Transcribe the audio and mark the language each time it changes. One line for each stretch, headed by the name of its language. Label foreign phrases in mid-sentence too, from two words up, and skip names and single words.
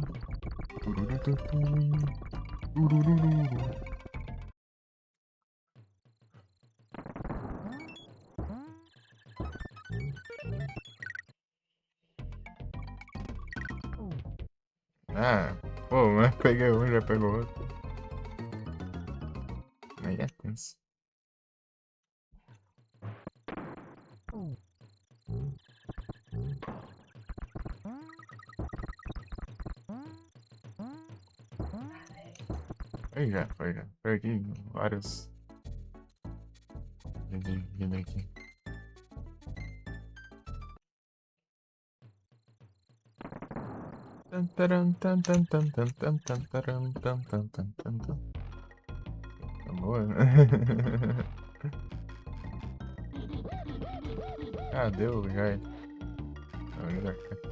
Portuguese: Turururun, turururun. Ah, pô, mas peguei um, já pegou outro. Aí é tenso. Aí já, foi já. Perdi vários. Vindo aqui. Tan, taran, tan, tan, tan, tan, tan, tan, taran, tan, tan, tan, tan, tan. Tá boa, né? Ah, deu, já. Não, já.